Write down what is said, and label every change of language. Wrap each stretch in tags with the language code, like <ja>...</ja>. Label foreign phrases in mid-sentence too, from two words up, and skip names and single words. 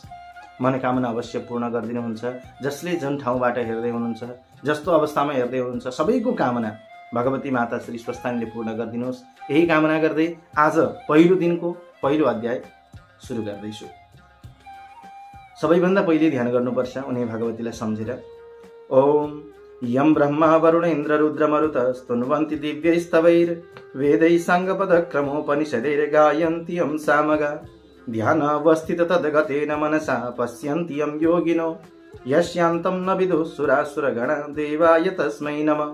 <ne>मनोकामना अवश्य पूर्ण गरिदिनुहुन्छ। जसले जुन ठाउँबाट हेर्दै हुनुहुन्छ, जस्तो अवस्थामा हेर्दै हुनुहुन्छ, सबैको कामना भगवती माता श्री स्वस्थानीले पूर्ण गरिदिनुहोस्। यही कामना गर्दै आज पहिलो दिनको पहिलो अध्याय सुरु गर्दैछु। सबैभन्दा पहिले ध्यान गर्नुपर्छ उनी भगवतीलाई सम्झेर</ne> <sa>ओम यं ब्रह्मा वरुण इंद्र रुद्र मरुतस्तुन्वन्ति दिव्यैस्तवैर्वेदैः साङ्गपदक्रमोपनिषदैर्गायन्ति यं सामगा ध्यानावस्थित तद्गतेन मनसा पश्यन्ति यं योगिनो यस्यान्तं न विदुः सुरासुरगणा देवाय तस्मै नमः।</sa>